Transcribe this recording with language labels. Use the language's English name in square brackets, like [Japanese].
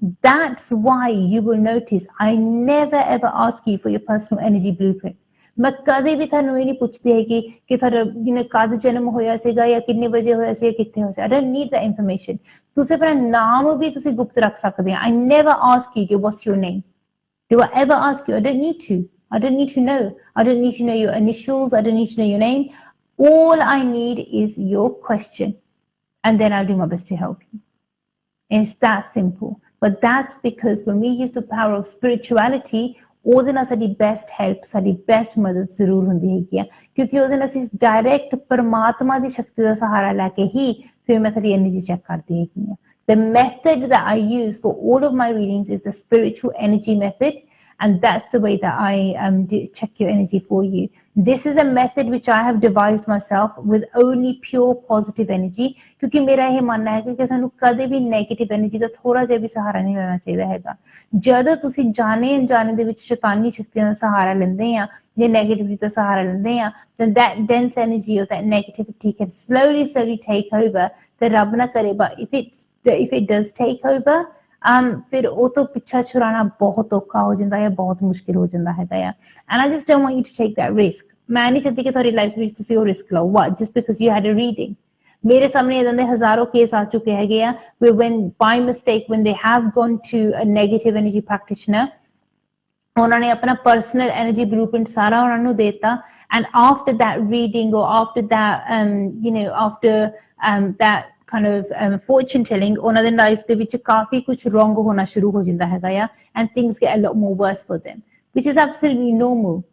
[English] that's why you will notice I never ever ask you for your personal energy blueprint [Punjabi] ਮੈਂ ਕਦੇ ਵੀ ਤੁਹਾਨੂੰ ਇਹ ਨਹੀਂ ਪੁੱਛਦੀ ਹੈਗੀ ਕਿ ਤੁਹਾਡਾ ਕਦ ਜਨਮ ਹੋਇਆ ਸੀਗਾ ਜਾਂ ਕਿੰਨੇ ਵਜੇ ਹੋਇਆ ਸੀ [English] ਕਿੱਥੇ ਹੋਇਆ ਸੀ I don't need that information [Punjabi] ਤੁਸੀਂ ਆਪਣਾ ਨਾਮ ਵੀ ਤੁਸੀਂ ਗੁਪਤ ਰੱਖ ਸਕਦੇ ਆ [English] I never ask you what's your name do I ever ask you I don't need to I don't need to know. I don't need to know your initials. I don't need to know your name. All I need is your question. And then I'll do my best to help you. It's that simple. But that's because when we use the power of spirituality, [Punjabi] ਉਹਦੇ ਨਾਲ ਸਾਡੀ best help, ਸਾਡੀ best ਮਦਦ ਜ਼ਰੂਰ ਹੁੰਦੀ ਹੈਗੀ ਆ, ਕਿਉਂਕਿ ਉਹਦੇ ਨਾਲ ਅਸੀਂ ਡਾਇਰੈਕਟ ਪਰਮਾਤਮਾ ਦੀ ਸ਼ਕਤੀ ਦਾ ਸਹਾਰਾ ਲੈ ਕੇ ਹੀ ਫਿਰ ਮੈਂ ਸਾਡੀ ਐਨਰਜੀ ਚੈੱਕ ਕਰਦੀ ਹੈਗੀ ਆ. [English] The method that I use for all of my readings is the spiritual energy method. And that's the way that I check your energy for you. This is a method which I have devised myself with only pure positive energy. [Hindi] क्योंकि मेरा ये मानना है कि [Punjabi] ਸਾਨੂੰ ਕਦੇ ਵੀ negative energy ਦਾ ਥੋੜਾ ਜਿਹਾ ਵੀ ਸਹਾਰਾ ਨਹੀਂ ਲੈਣਾ ਚਾਹੀਦਾ ਹੈਗਾ. ਜਦੋਂ ਤੁਸੀਂ ਜਾਣੇ ਅਣਜਾਣੇ ਦੇ ਵਿੱਚ ਸ਼ੈਤਾਨੀ ਸ਼ਕਤੀਆਂ ਦਾ ਸਹਾਰਾ ਲੈਂਦੇ ਆ ਜਾਂ negativity ਦਾ ਸਹਾਰਾ ਲੈਂਦੇ ਆ, [English] then that dense energy or that negativity can slowly take over. [Punjabi] ਤੇ ਰੱਬ ਨਾ ਕਰੇ, [English] but if it does take over, [Punjabi] ਫਿਰ ਉਹ ਤੋਂ ਪਿੱਛਾ ਛੁਡਾਉਣਾ ਬਹੁਤ ਔਖਾ ਹੋ ਜਾਂਦਾ ਹੈ, ਬਹੁਤ ਮੁਸ਼ਕਿਲ ਹੋ ਜਾਂਦਾ ਹੈਗਾ ਆ. [English] And I just don't want you to take that risk. [Punjabi] ਮੈਂ ਨਹੀਂ ਚਾਹਤੀ ਕਿ ਤੁਹਾਡੀ ਲਾਈਫ ਵਿੱਚ ਤੁਸੀਂ ਉਹ ਰਿਸਕ ਲਓ. [English] What? Just because you had a reading. [Punjabi] ਮੇਰੇ ਸਾਹਮਣੇ ਇਦਾਂ ਦੇ ਹਜ਼ਾਰਾਂ ਕੇਸ ਆ ਚੁੱਕੇ ਹੈਗੇ ਆ [English] when by mistake when they have gone to a negative energy practitioner, [Punjabi] ਉਹਨਾਂ ਨੇ ਆਪਣਾ personal energy blueprint ਸਾਰਾ ਉਹਨਾਂ ਨੂੰ ਦੇਤਾ, [English] and after that reading or after that after that kind of fortune telling, [Punjabi] ਉਹਨਾਂ ਦੇ ਲਾਈਫ ਦੇ ਵਿੱਚ ਕਾਫੀ ਕੁਝ wrong ਹੋਣਾ ਸ਼ੁਰੂ ਹੋ ਜਾਂਦਾ ਹੈਗਾ ਆ, [English] and things get a lot more worse for them, which is absolutely normal.